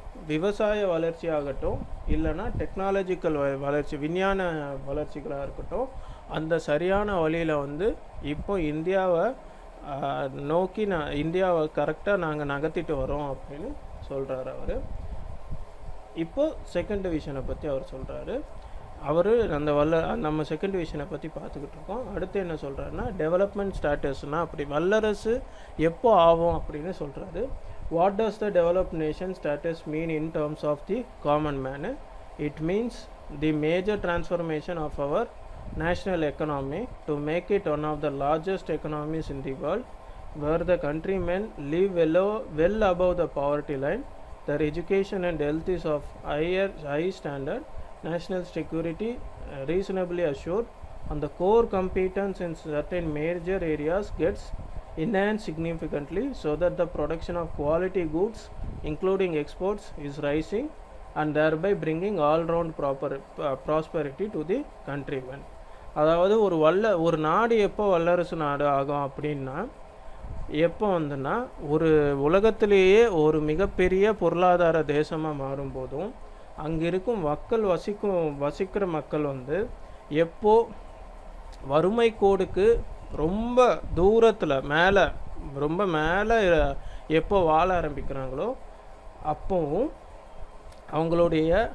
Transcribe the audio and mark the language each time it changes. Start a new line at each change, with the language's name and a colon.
Tamil: விவசாய வளர்ச்சியாகட்டும் இல்லைன்னா டெக்னாலஜிக்கல் வளர்ச்சி விஞ்ஞான வளர்ச்சிகளாக இருக்கட்டும், அந்த சரியான வழியில் வந்து இப்போ இந்தியாவை நோக்கி இந்தியாவை கரெக்டாக நாங்கள் நகர்த்திட்டு வரோம் அப்படின்னு சொல்கிறாரு அவர். இப்போ செகண்ட் விஷனை பற்றி அவர் சொல்கிறாரு. அவர் நம்ம செகண்ட் விஷனை பற்றி பார்த்துக்கிட்டு இருக்கோம். அடுத்து என்ன சொல்கிறாருன்னா டெவலப்மெண்ட் ஸ்டாட்டஸ்னால் அப்படி வல்லரசு எப்போ ஆகும் அப்படின்னு சொல்கிறாரு.
English: What does the developed nation status mean in terms of the common man? It means the major transformation of our national economy to make it one of the largest economies in the world, where the countrymen live well above the poverty line. Their education and health is of high standard, national security reasonably assured, and the core competence in certain major areas gets enhanced significantly, so that the production of quality goods including exports is rising and thereby bringing all round prosperity to the countrymen.
Tamil: அதாவது ஒரு நாடு எப்போ வல்லரசு நாடு ஆகும் அப்படின்னா, எப்போ வந்துன்னா ஒரு உலகத்திலேயே ஒரு மிகப்பெரிய பொருளாதார தேசமாக மாறும்போதும் அங்கே இருக்கும் வசிக்கிற மக்கள் வந்து எப்போ வறுமை கோடுக்கு ரொம்ப தூரத்தில் ரொம்ப மேலே எப்போ வாழ ஆரம்பிக்கிறாங்களோ அப்போவும் அவங்களுடைய